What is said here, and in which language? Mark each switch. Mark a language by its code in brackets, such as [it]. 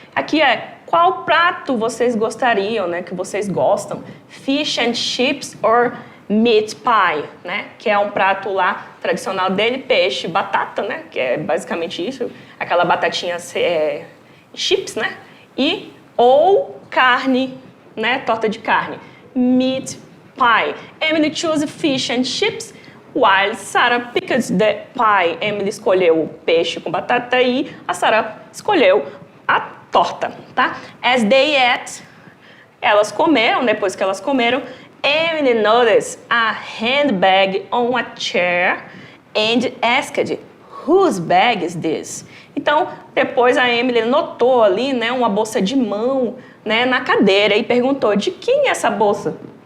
[pt] Aqui qual prato vocês gostariam, né? Que vocês gostam? [en] Fish and chips or meat pie, né? [pt] Que é um prato lá tradicional dele, peixe, batata, né? Que é basicamente isso, aquela batatinha chips, né? Ou carne, né? Torta de carne, meat pie. [en] Emily chose fish and chips, while Sarah picked the pie. [pt] Emily escolheu o peixe com batata e a Sarah escolheu a torta, tá? [en] As they ate, [pt] elas comeram, depois que elas comeram, [en] Emily noticed a handbag on a chair and asked, whose bag is this? [pt] Então, depois a Emily notou ali, né, uma bolsa de mão, né, na cadeira e perguntou, de quem é essa bolsa?